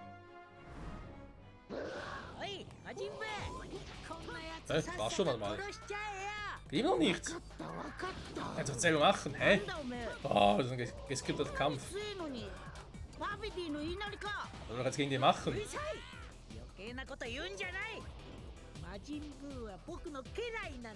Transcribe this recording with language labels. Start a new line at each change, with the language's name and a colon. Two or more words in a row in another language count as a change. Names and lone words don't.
German: War schon einmal. Immer noch nicht. Kannst du selber machen, hä? Oh, das ist ein geskripteter Kampf. Was soll er jetzt gegen die machen?
Japanese: 余計なこと言うんじゃない。魔人ブーは僕の家来なんだ。